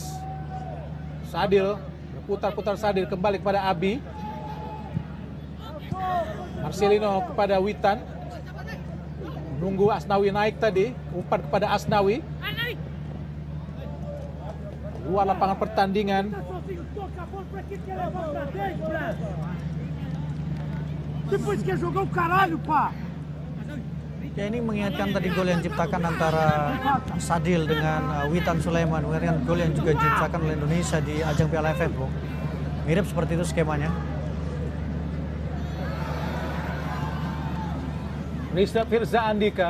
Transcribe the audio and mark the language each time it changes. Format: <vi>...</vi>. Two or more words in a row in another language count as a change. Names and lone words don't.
<id>Sadil, berputar-putar Sadil kembali kepada Abi. Marcelino kepada Witan. Nunggu Asnawi naik tadi, umpan kepada Asnawi. Luar lapangan pertandingan.</id> <pt>Depois quer jogar o caralho, pá.</pt> <id>Ya, ini mengingatkan tadi gol yang diciptakan antara Sadil dengan Witan Sulaiman, mengingatkan gol yang juga diciptakan oleh Indonesia di ajang Piala AFF, Bung. Mirip seperti itu skemanya. Firza Andika.</id>